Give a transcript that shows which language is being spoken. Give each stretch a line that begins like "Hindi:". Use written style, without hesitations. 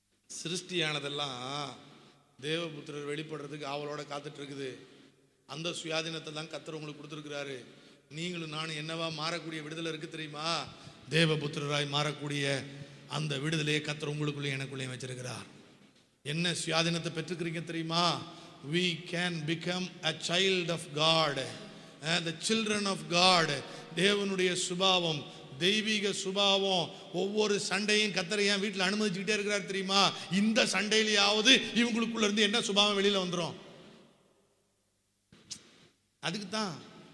Tamil: சிருஷ்டியானதெல்லாம் தேவபுத்திரர் வெளிப்படுறதுக்கு அவளோட காத்துட்டு இருக்குது. அந்த சுயாதீனத்தை தான் கர்த்தர் உங்களுக்கு கொடுத்துருக்கிறாரு. நீங்களும் நானும் என்னவா மாறக்கூடிய விடுதலை இருக்கு தெரியுமா? தேவபுத்திரராய் மாறக்கூடிய அந்த விடுதலையை கர்த்தர் உங்களுக்குள்ளே எனக்குள்ளே வச்சிருக்கிறார். என்ன சுயாதீனத்தை பெற்றுக்கிறீங்க தெரியுமா?
English: We can become a child of God, the children of God.
Tamil: தேவனுடைய சுபாவம், தெய்வீக சுபாவம். ஒவ்வொரு சண்டையும் கர்த்தர் என் வீட்டில் அனுமதிச்சுக்கிட்டே இருக்கிறார் தெரியுமா? இந்த சண்டையிலேயாவது இவங்களுக்குள்ள இருந்து என்ன சுபாவம் வெளியில வந்துடும். அதுக்கு தான்.